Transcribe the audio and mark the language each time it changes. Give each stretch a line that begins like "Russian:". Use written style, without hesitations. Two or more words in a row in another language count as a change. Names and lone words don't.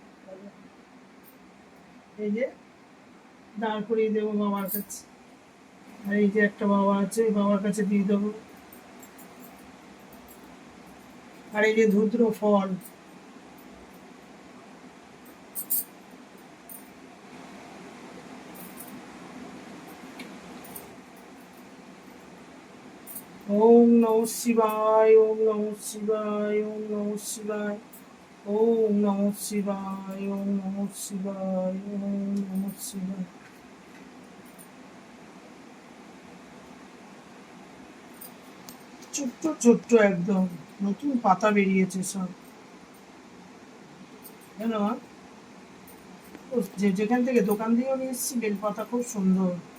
Bangla: এই যে দাঁড় করিয়ে দেবো বাবার কাছে। আর এই যে একটা বাবা আছে, ওই বাবার কাছে দিয়ে দেবো। আর এই যে ধুদ্র ফল,
Sanskrit: ওম নমঃ শিবায়, ওম নমঃ শিবায়, ওম নমঃ শিবায়, ওম নমঃ শিবায়, ওম নমঃ শিবায়, ওম নমঃ শিবায়।
Bangla: ছোট্ট ছোট্ট একদম নতুন পাতা বেরিয়েছে সব, জানো? যেখান থেকে দোকান দিয়েও নিয়ে এসেছি, বেলপাতা খুব সুন্দর।